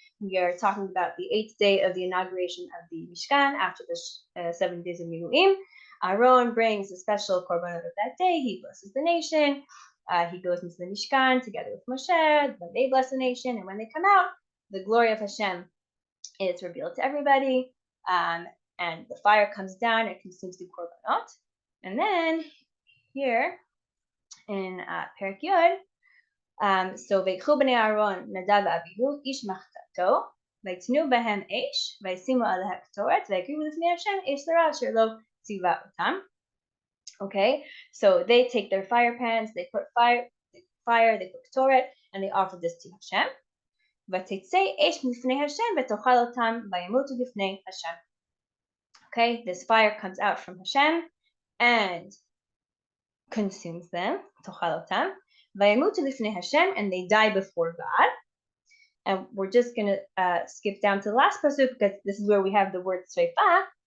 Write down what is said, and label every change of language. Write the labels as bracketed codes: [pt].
[en] We are talking about the 8th day of the inauguration of the Mishkan after the 7 days of Miluim. Aaron brings a special korbanot of that day. He blesses the nation. He goes into the Mishkan together with Moshe. Then they bless the nation, and when they come out, the glory of Hashem is revealed to everybody. And the fire comes down and consumes the korbanot. And then here in Perek Yud, so [he] ויקחו בני אהרון נדב ואביהו איש מחתתו ויתנו בהם אש וישימו עליה קטורת ויקריבו לפני השם אש זרה אשר לא ציווה אותם. [en] Okay, so they take their fire pans, they put fire, they put ketoret, and they offer this to Hashem. [he] ותצא אש מלפני השם ותאכל אותם וימותו לפני השם. [en] Okay, this fire comes out from Hashem and consumes them, [he] תאכל אותם. Vayamutu lifnei Hashem, [en] and they die before God. And we're just going to skip down to the last pasuk because this is where we have the word sreifa.